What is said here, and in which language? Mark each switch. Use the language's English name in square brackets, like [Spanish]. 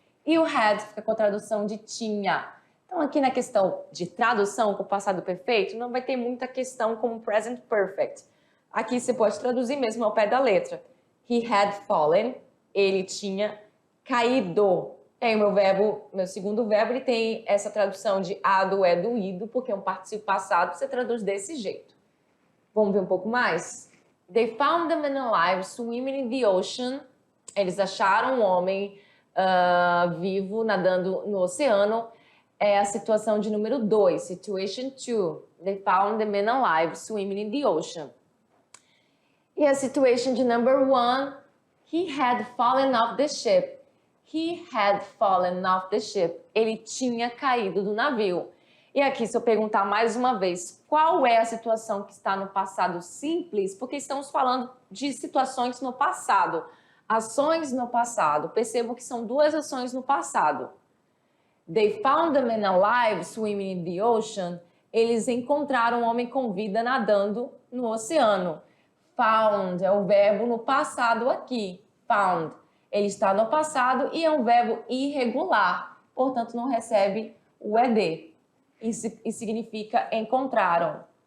[Portuguese] E o had fica com a tradução de tinha. Então, aqui na questão de tradução com o passado perfeito, não vai ter muita questão como present perfect. Aqui você pode traduzir mesmo ao pé da letra. [English] He had fallen, [Portuguese] ele tinha caído. E aí meu segundo verbo, ele tem essa tradução de ado, é do ido, porque é um particípio passado, você traduz desse jeito. Vamos ver um pouco mais? [English] They found the man alive swimming in the ocean. [Portuguese] Eles acharam um homem vivo nadando no oceano. É a situação de número 2, situation 2. [English] They found the man alive swimming in the ocean. E a situation de number 1, he had fallen off the ship. He had fallen off the ship. [Portuguese] Ele tinha caído do navio. E aqui, se eu perguntar mais uma vez, qual é a situação que está no passado simples? Porque estamos falando de situações no passado, ações no passado. Percebo que são duas ações no passado. [English] They found the man alive swimming in the ocean. [Portuguese] Eles encontraram um homem com vida nadando no oceano. Found é o verbo no passado aqui. Found. Ele está no passado e é um verbo irregular. Portanto, não recebe o ED. E significa encontraram.